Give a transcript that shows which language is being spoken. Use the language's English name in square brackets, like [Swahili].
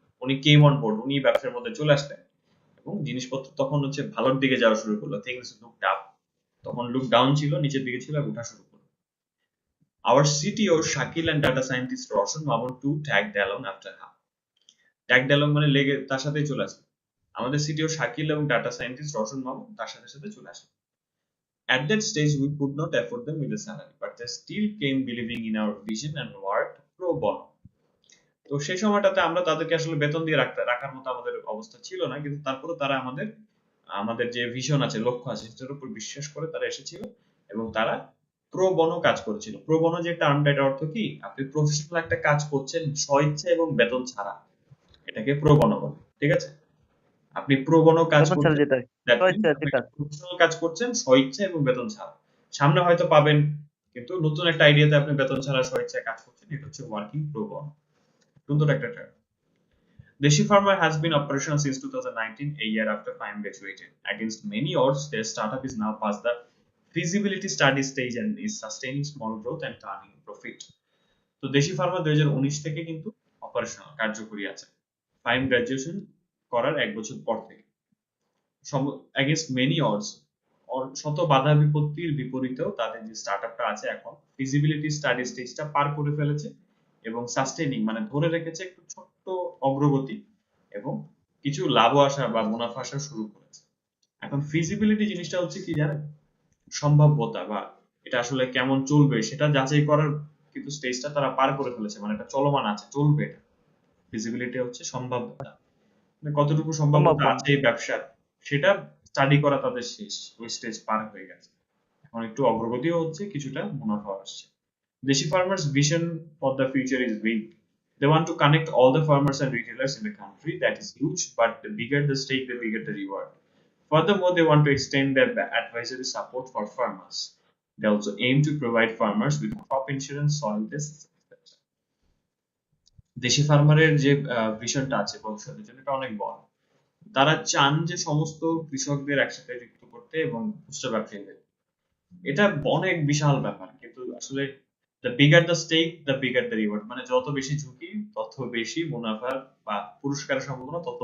[Bangla] উনি [English] came on board, [Bangla] উনি ব্যবসার মধ্যে চলে আসলেন এবং জিনিসপত্র তখন হচ্ছে ভালোর দিকে যাওয়া শুরু করলো। [English] things looked up, [Bangla] তখন লুক ডাউন ছিল, নিচের দিকে ছিল, উঠা শুরু করলো। [English] Our CTO Shakil and data scientist Roshan Mamun too tagged along after half. Tagged along [Bangla] মানে লেগে তার সাথেই চলে আসলো। আমাদের সিটিও শাকিল এবং ডাটা সায়েন্টিস্ট রশন মামুন তার সাথে সাথে চলে আসলো। [English] At that stage, we could not afford them with a salary, but they still came believing in our vision and worked pro bono. [Bangla] তো সেই সময়টাতে আমরা তাদেরকে আসলে বেতন দিয়ে রাখার মতো আমাদের অবস্থা ছিল না, কিন্তু তারপরে তারা আমাদের আমাদের যে ভিশন আছে, লক্ষ্য আছে, সেটার উপর বিশ্বাস করে তারা এসেছিল এবং তারা প্রো বনো কাজ করেছিল। প্রো বনো যে টার্মটা, এটার অর্থ কি? আপনি প্রফেশনাল একটা কাজ করছেন স্বইচ্ছা এবং বেতন ছাড়া, এটাকে প্রো বনো বলে। ঠিক আছে? আপনি প্রো বনো কাজ বেতন ছাড়া করছেন, যেটা [English] that means [Bangla] স্বেচ্ছা যে আপনি কাজ। প্রফেশনাল কাজ করছেন স্বইচ্ছা এবং বেতন ছাড়া। সামনে হয়তো পাবেন, কিন্তু নতুন একটা আইডিয়াতে আপনি বেতন ছাড়া স্বইচ্ছায় কাজ করছেন, এটা হচ্ছে ওয়ার্কিং প্রো বনো। সুন্দর একটা term. [English] Deshi Pharma has been operational since 2019, a year after Fahim graduated. Against many odds, their startup is now past the feasibility study stage and is sustaining small growth and turning profit. [Bangla] তো দেশি Pharma 2019 থেকে কিন্তু operational কার্যকরী আছে, Faim graduation করার 1 বছর পর থেকে। [English] against many odds, [Bangla] শত বাধা বিপত্তির বিপরীতেও তাদের যে স্টার্টআপটা আছে এখন ফিজিবিলিটি স্টাডি স্টেজটা পার করে ফেলেছে এবং সাস্টেইনিং মানে ধরে রেখেছে একটু ছোট্ট অগ্রগতি, এবং কিছু লাভ আসা বা মুনাফা আসা শুরু করেছে। এখন ফিজিবিলিটি জিনিসটা হচ্ছে কি জানেন? সম্ভাব্যতা, বা এটা আসলে কেমন চলবে সেটা যাচাই করার কিন্তু স্টেজটা তারা পার করে ফেলেছে, মানে এটা চলমান আছে, চলবে। এটা ফিজিবিলিটি হচ্ছে সম্ভাব্যতা, মানে কতটুকু সম্ভাব্যতা সম্ভাবনা। আছে এই ব্যবসার, সেটা স্টাডি করা তাদের শেষ, ওই স্টেজ পার হয়ে গেছে। এখন একটু অগ্রগতিও হচ্ছে, কিছুটা মুনাফা আসছে। [English] Deshi farmers' vision for the future is big. They want to connect all the farmers and retailers in the country. That is huge, but the bigger the stake, the bigger the reward. Furthermore, they want to extend their advisory support for farmers. They also aim to provide farmers with crop insurance, soil tests, etc. [Bangla] দেশি ফার্মারের যে ভিশনটা আছে ভবিষ্যতের জন্য, এটা অনেক বড়। তারা চান যে সমস্ত কৃষকদের একসাথে যুক্ত করতে এবং খুচরা ব্যবসায়ীদের। এটা অনেক বিশাল ব্যাপার, কিন্তু আসলে [English] the bigger the stake the bigger the reward, [Bangla] মানে যত বেশি ঝুঁকি তত বেশি মুনাফার বা পুরস্কারের সম্ভাবনা তত